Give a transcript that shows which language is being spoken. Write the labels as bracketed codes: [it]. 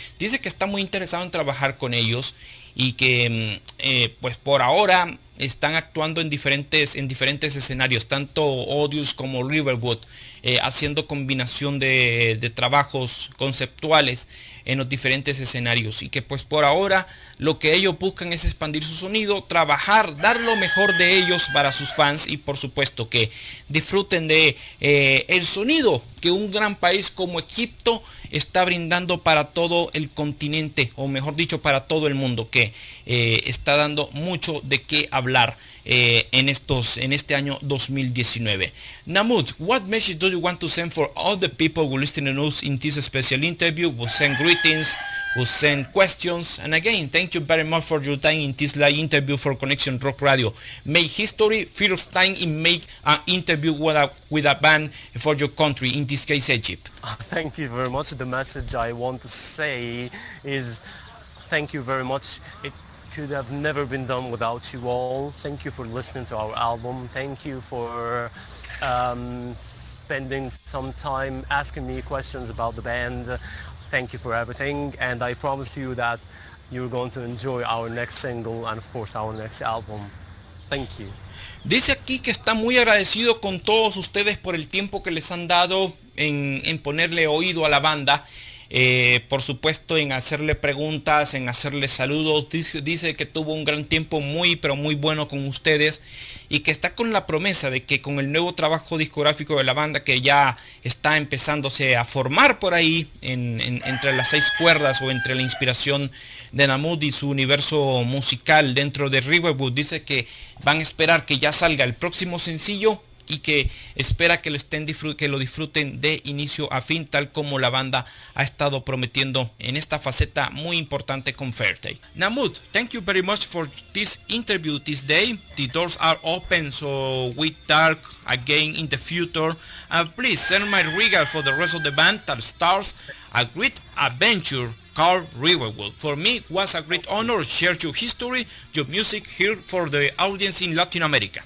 [es] Dice que está muy interesado en trabajar con ellos y que pues por ahora están actuando en diferentes escenarios, tanto Odious como Riverwood, haciendo combinación de trabajos conceptuales en los diferentes escenarios, y que pues por ahora lo que ellos buscan es expandir su sonido, trabajar, dar lo mejor de ellos para sus fans y por supuesto que disfruten de el sonido que un gran país como Egipto está brindando para todo el continente, o mejor dicho para todo el mundo, que está dando mucho de qué hablar en este año 2019. [en] Mahmoud, what message do you want to send for all the people who listen to us in this special interview, who send greetings, who send questions, and again, thank you very much for your time in this live interview for Conexión Rock Radio. Make history, first time in make an interview with a band for your country, in this case Egypt. Thank you very much. The message I want to say is thank you very much. It could have never been done without you all. Thank you for listening to our album. Thank you for spending some time asking me questions about the band. Thank you for everything, and I promise you that you're going to enjoy our next single and of course our next album. Thank you. [es] Dice aquí que está muy agradecido con todos ustedes por el tiempo que les han dado en ponerle oído a la banda. Por supuesto en hacerle preguntas, en hacerle saludos. Dice que tuvo un gran tiempo muy pero muy bueno con ustedes y que está con la promesa de que con el nuevo trabajo discográfico de la banda, que ya está empezándose a formar por ahí entre las 6 cuerdas, o entre la inspiración de Mahmoud y su universo musical dentro de Riverwood, dice que van a esperar que ya salga el próximo sencillo y que espera que lo disfruten de inicio a fin, tal como la banda ha estado prometiendo en esta faceta muy importante con Fairtear. [en] Mahmoud, thank you very much for this interview this day. The doors are open, so we talk again in the future. And please send my regards for the rest of the band that starts a great adventure called Riverwood. For me, it was a great honor to share your history, your music here for the audience in Latin America.